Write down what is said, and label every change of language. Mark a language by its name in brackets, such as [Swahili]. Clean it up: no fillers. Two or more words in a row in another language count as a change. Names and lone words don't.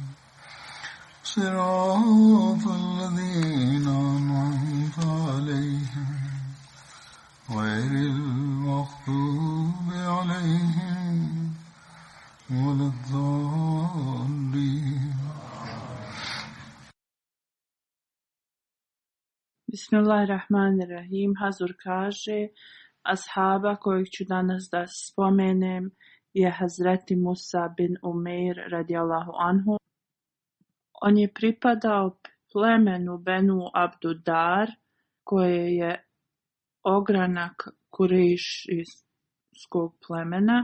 [Arabic] صراط الذين أنعمت عليهم غير المغضوب عليهم ولا الضالين. بسم الله الرحمن الرحيم. [Bosnian] Hazur kaže, ashaba kojeg ću danas da spomenem je Hazreti Musa bin Umeir [Arabic] رضي الله عنه. [Bosnian] On je pripadao plemenu Benu Abdudar, koje je ogranak Kurejšijskog plemena.